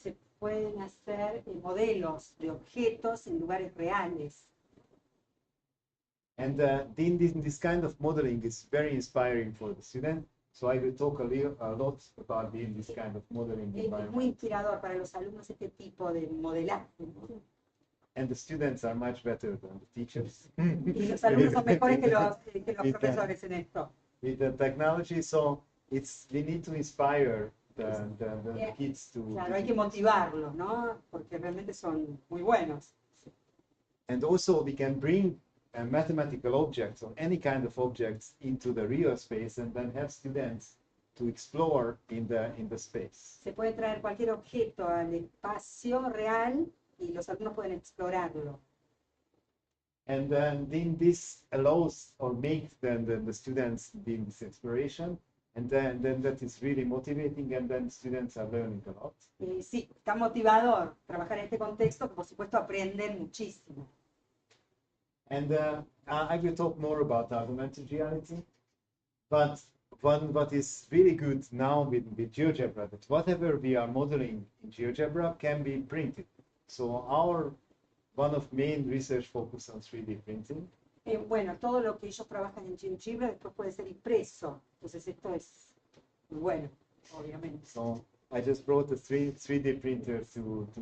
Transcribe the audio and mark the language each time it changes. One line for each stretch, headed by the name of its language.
Spanish: Se pueden hacer modelos de objetos en lugares reales.
English: And this kind of modeling is very inspiring for the student. So I will talk a lot about this kind of modeling
Spanish: Es muy
English: environment.
Spanish: inspirador para los alumnos este tipo de modelaje, ¿no?
English: And the students are much better than the teachers.
Spanish: Y los alumnos son mejores que los profesores en esto.
English: With the technology, so we need to inspire the kids to.
Spanish: Claro, hay que motivarlos, ¿no? Porque realmente son muy buenos.
English: And also we can bring mathematical objects or any kind of objects into the real space, and then have students to explore in the space.
Spanish: Se puede traer cualquier objeto al espacio real y los alumnos pueden explorarlo.
English: And then this allows or makes the students do this exploration, and then that is really motivating, and then students are learning a lot.
Spanish: Sí, está motivador trabajar en este contexto, que por supuesto aprenden muchísimo.
English: And I will talk more about augmented reality, but what is really good now with GeoGebra, that whatever we are modeling in GeoGebra can be printed. So one of main research focus on 3D printing.
Spanish: Bueno, todo lo que ellos trabajan en GeoGebra después puede ser impreso. Entonces esto es Bueno, obviamente.
English: So I just brought a 3D printer to the